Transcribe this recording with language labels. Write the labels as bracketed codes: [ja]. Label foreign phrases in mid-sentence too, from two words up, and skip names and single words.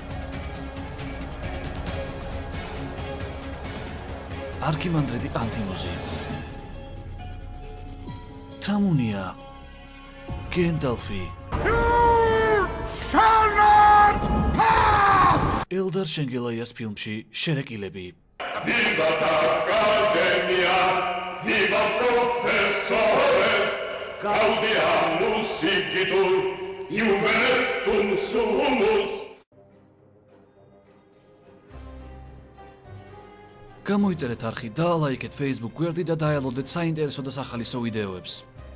[ka] არქიმანდრიტი ანტიმოზი, თამუნია, გენდალფი, ელდარ შენგელაიას ფილმში შერეკილები. [la] Viva l'Accademia, viva professores, gaudiamus igitur, iuvenestum sumus. [ka] გამოიწერეთ არხი, დაალაიქეთ Facebook გვერდი და დაელოდეთ საინტერესო და სახალისო ვიდეოებს.